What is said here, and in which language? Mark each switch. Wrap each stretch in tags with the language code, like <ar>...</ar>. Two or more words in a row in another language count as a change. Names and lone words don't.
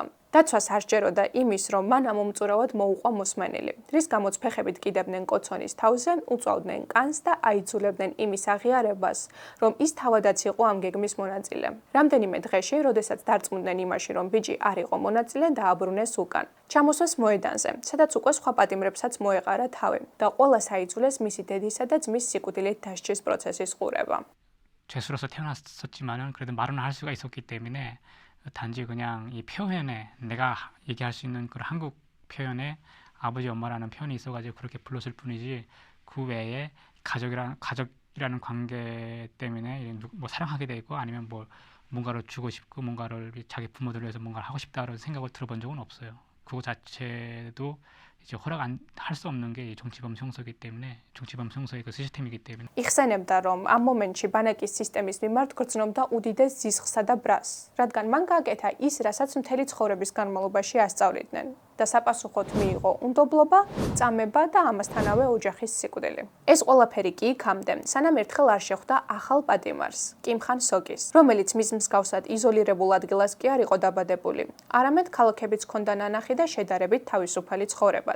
<ka>დაცვას არ სჯეროდა იმის, რომ მან ამომწურავად მოუყვა მოსმენილი, რის გამოც ფეხებით კიდებდნენ კოცონის თავზე, უწვავდნენ კანს და აიძულებდნენ იმის აღიარებას, რომ ის თავადაც იყო ამ გეგმის მონაწილე. რამდენიმე დღეში, როდესაც დარწმუნდნენ იმაში, რომ ბიჭი არ იყო მონაწილე, დააბრუნეს უკან. ჩამოსვეს მოედანზე, სადაც უკვე სხვა პატიმრებსაც მოეყარა თავი და ყველას აიძულეს მისი დედისა და ძმის სიკვდილით დასჯის პროცესის ყურება.</ka> <ko>죄수로서 태어났었지만은 그래도 말은 할 수가 있었기 때문에 단지 그냥 이 표현에 내가 얘기할 수 있는 그런 한국 표현에 아버지 엄마라는 표현이 있어가지고 그렇게 불렀을 뿐이지 그 외에 가족이라는 관계 때문에 뭐 사랑하게 되고 아니면 뭐 뭔가를 주고 싶고 뭔가를 자기 부모들을 위해서 뭔가를 하고 싶다는 생각을 들어본 적은 없어요. 그거 자체도 이제 허락 안 할 수 없는 게 정치범 형사이기 때문에 정치범 형사의 그 시스템이기 때문에.</ko> <ka>იხსენებდა, რომ ამ მომენტში ბანაკის სისტემის მიმართ გრძნობდა უდიდეს ზიზღსა და ბრას, რადგან მან გააკეთა ის, რასაც მთელი ცხოვრების განმავლობაში ასწავლიდნენ და საპასუხოდ მიიღო უნდობლობა, წამება და ამასთანავე ოჯახის სიკვდილი. ეს ყველაფერი კი იქამდე, სანამ ერთხელ არ შეხვდა ახალ პატიმარს, კიმხან სოკის, რომელიც მის მსგავსად იზოლირებულ ადგილას კი არ იყო დაბადებული, არამედ ქალაქებიც ჰქონდა ნანახი და შედარებით თავისუფალი ცხოვრებაც.</ka>